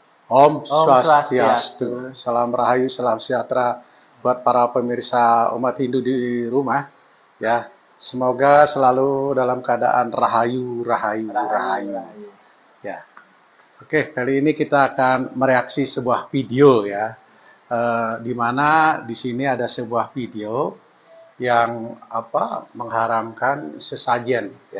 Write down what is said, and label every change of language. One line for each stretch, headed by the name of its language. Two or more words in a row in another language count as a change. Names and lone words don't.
Indonesian: Om Om Swastiastu. Swastiastu. Salam Rahayu, salam sejahtera buat para pemirsa umat Hindu di rumah. Ya, semoga selalu dalam keadaan rahayu, rahayu, rahayu. Ya, oke. Kali ini kita akan mereaksi sebuah video ya, di mana di sini ada sebuah video yang mengharamkan sesajen ya.